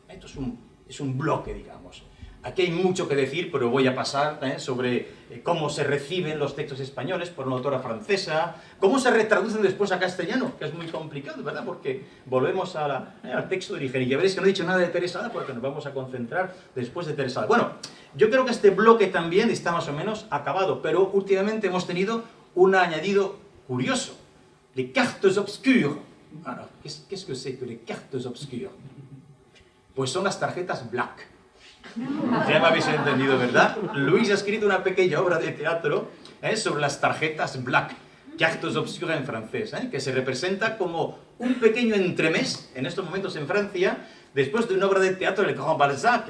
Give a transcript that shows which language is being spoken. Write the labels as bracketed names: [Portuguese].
[Spanish] Esto es un bloque, digamos. Aquí hay mucho que decir, pero voy a pasar sobre cómo se reciben los textos españoles por una autora francesa, cómo se retraducen después a castellano, que es muy complicado, ¿verdad? Porque volvemos al texto de origen. Y ya veréis que no he dicho nada de Teresa Ada, porque nos vamos a concentrar después de Teresa Ada. Bueno, yo creo que este bloque también está más o menos acabado, pero últimamente hemos tenido un añadido curioso. [French] Les cartes obscures. Alors, qu'est-ce que c'est que les cartes obscures? [Spanish] Pues son las tarjetas black. Ya me habéis entendido, ¿verdad? Luis ha escrito una pequeña obra de teatro sobre las tarjetas black, cartes obscures en francés, que se representa como un pequeño entremés en estos momentos en Francia, después de una obra de teatro del Grand Balzac.